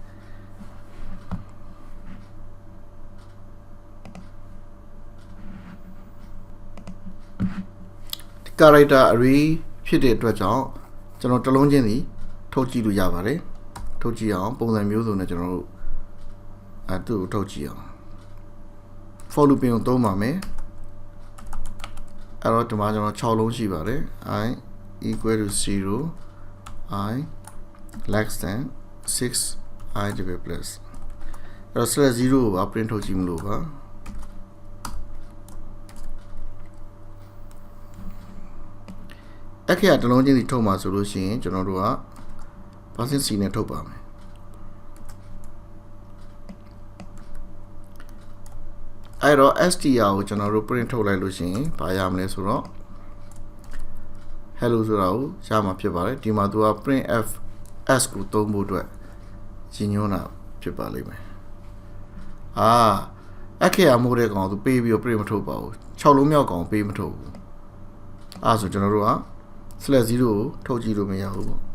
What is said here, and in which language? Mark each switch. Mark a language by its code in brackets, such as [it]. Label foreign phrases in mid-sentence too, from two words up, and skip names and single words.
[en] character array [my] ဖြစ်တဲ့အတွက်ကြောင့်ကျွန်တော်တစ်လုံးချင်းစီထုတ်ကြည့်လို့ရပါတယ်ထုတ်ကြည့်အောင် ပုံစံမျိုးစုံနဲ့ကျွန်တော်တို့သူ့ကိုထုတ်ကြည့်အောင် [en] for loop [my] ကိုသုံးပါမယ်အဲ့တော့ဒီမှာကျွန်တော်6လုံးရှိပါတယ် [en] I equal to 0 I less than 6 I divided plus [my] အဲ့တော့ slash 0ကို print ထုတ်ကြည့်မလို့ပါအခရာတစ်လုံးချင်းစီထုတ်မှာဆိုလို့ရှိရင်ကျွန်တော်တို့က %c နဲ့ထုတ်ပါမယ် အဲ့တော့ str ကိုကျွန်တော်တို့ print ထုတ်လိုက်လို့ရှိရင်ဘာရမလဲဆိုတော့ hello ဆိုတာကိုရမှာဖြစ်ပါတယ်ဒီမှာသူက [en] print f s [my] ကိုသုံးဖို့အတွက်ညွှန်းတာဖြစ်ပါလိမ့်မယ်အခရာမိုးတဲ့ကောင်သူပေးပြီးတော့ print မထုတ်ပါဘူး6လုံးမြောက်ကောင်ပေးမထုတ်ဘူးဆိုကျွန်တော်တို့က/0ကိုထုတ်ကြည့်လို့မရဘူးပေါ့